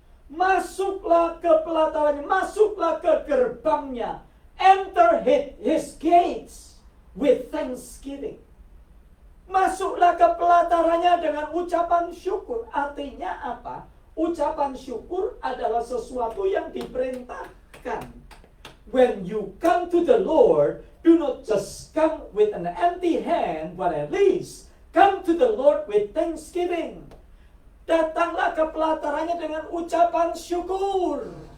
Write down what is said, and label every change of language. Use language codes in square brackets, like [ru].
[id] Masuklah ke pelatarannya, masuklah ke gerbangnya. [en] Enter his gates with thanksgiving. [id] Masuklah ke pelatarannya dengan ucapan syukur. Artinya apa? Ucapan syukur adalah sesuatu yang diperintahkan. [en] When you come to the Lord, do not just come with an empty hand, but at least come to the Lord with thanksgiving. [id] Datanglah ke pelatarannya dengan ucapan syukur.